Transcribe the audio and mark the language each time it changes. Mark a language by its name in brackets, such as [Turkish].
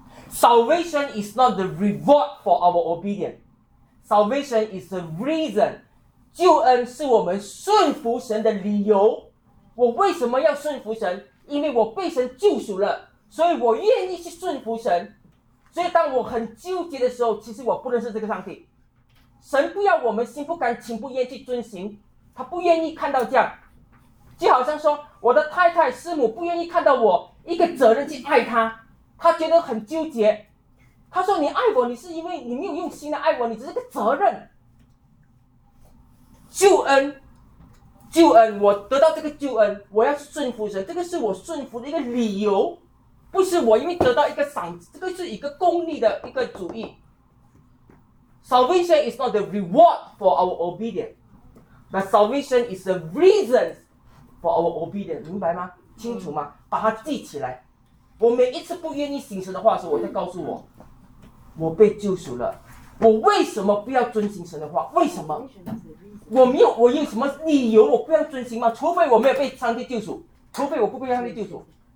[English] Salvation is not the reward for our obedience. Salvation is the reason. [Chinese] 救恩是我们顺服神的理由。我为什么要顺服神？因为我被神救赎了，所以我愿意去顺服神。所以当我很纠结的时候，其实我不认识这个上帝。神不要我们心不甘情不愿去遵行，他不愿意看到这样。就好像说，我的太太师母不愿意看到我一个责任去爱他，他觉得很纠结。他说，你爱我，你是因为你没有用心的爱我，你只是个责任。救恩，救恩，我得到这个救恩，我要顺服神，这个是我顺服的一个理由，不是我因为得到一个赏，这个是一个功利的一个主义。 [English] Salvation is not the reward for our obedience, but salvation is the reason for our obedience. [Chinese] 明白吗？清楚吗？把它记起来。我每一次不愿意行神的话的时候，我就告诉我，我被救赎了，我为什么不要遵行神的话？为什么？我有什么理由我不要遵行吗？除非我没有被上帝救赎，除非我不被上帝救赎。